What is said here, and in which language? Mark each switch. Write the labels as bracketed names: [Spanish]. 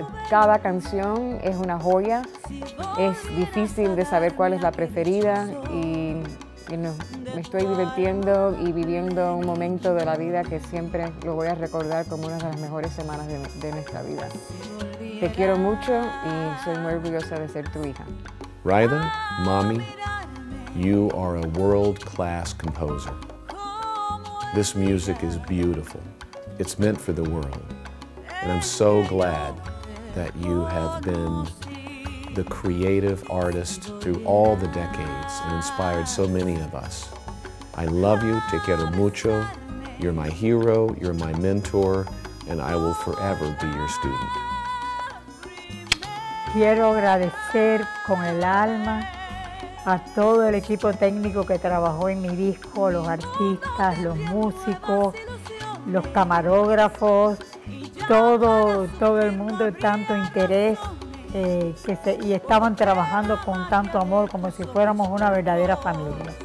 [Spanish] Cada canción es una joya, es difícil de saber cuál es la preferida, y me estoy divirtiendo y viviendo un momento de la vida que siempre lo voy a recordar como una de las mejores semanas de nuestra vida. Te quiero mucho y soy muy orgullosa de ser tu hija. [English] Raida, Mommy, you are a world-class composer. This music is beautiful. It's meant for the world. And I'm so glad that you have been the creative artist through all the decades and inspired so many of us. I love you, [Spanish] te quiero mucho, [English] you're my hero, you're my mentor, and I will forever be your student. [Spanish] Quiero agradecer con el alma a todo el equipo técnico que trabajó en mi disco, los artistas, los músicos, los camarógrafos, todo el mundo de tanto interés y estaban trabajando con tanto amor como si fuéramos una verdadera familia.